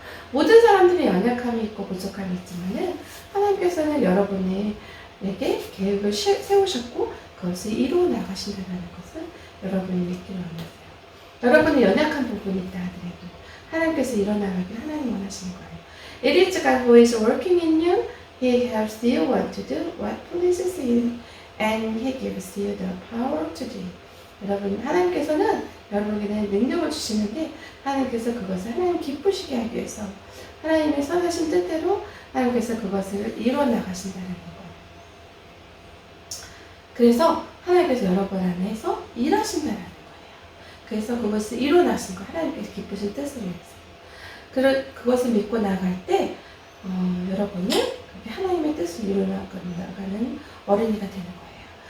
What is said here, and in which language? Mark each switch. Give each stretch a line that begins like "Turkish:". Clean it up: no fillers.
Korean: 모든 사람들이 연약함이 있고 부족함이 있지만은 하나님께서는 여러분에게 계획을 세우셨고 그것을 이루어 나가신다는 것을 여러분이 믿기를 원하세요. 여러분의 연약한 부분이 있다 하더라도 하나님께서 일어나가길 하나님 원하시는 거예요.
English: It is God who is working in you. He helps you want to do what pleases Him, and He gives you the power to do.
Korean: 여러분, 하나님께서는 여러분에게 능력을 주시는데 하나님께서 그것을 하나님 기쁘시게 하기 위해서 하나님의 선하신 뜻대로 하나님께서 그것을 이루어 나가신다는 거예요. 그래서 하나님께서 여러분 안에서 일하신다는 거예요. 그래서 그것을 이루어 나신 거 하나님께서 기쁘신 뜻을 위해서 그것을 믿고 나갈 때 여러분은 하나님의 뜻을 이루어 나가는 어린이가 되는 거예요.